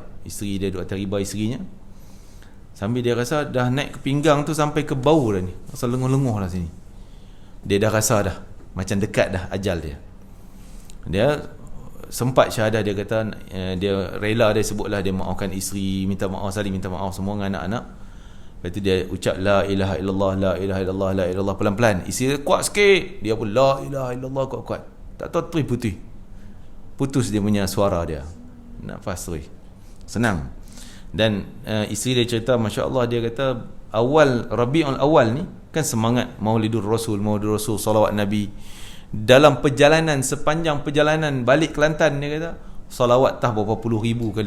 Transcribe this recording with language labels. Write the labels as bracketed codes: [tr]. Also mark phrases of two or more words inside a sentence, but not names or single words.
[ms] Isteri dia duduk atas riba isterinya. Sambil dia rasa dah naik ke pinggang tu, sampai ke bau dah ni, rasa lengur lah sini. Dia dah rasa dah macam dekat dah ajal dia. Dia sempat syahadah, dia kata dia rela, dia sebutlah dia maafkan isteri, minta maaf, saling minta maaf semua dengan anak-anak. Lepas tu dia ucap [ar] لا إله إلا الله, لا إله إلا الله, لا إله إلا الله [ms] pelan-pelan. Isteri dia kuat sikit, dia pun [ar] لا إله إلا الله [ms] kuat-kuat. Tak tahu putus dia punya suara dia, nafas tu senang. Dan isteri dia cerita, masya-Allah, dia kata awal Rabiul Awal ni kan semangat Maulidur Rasul salawat Nabi. Dalam perjalanan, sepanjang perjalanan balik Kelantan, dia kata salawat tak berapa puluh ribu kali.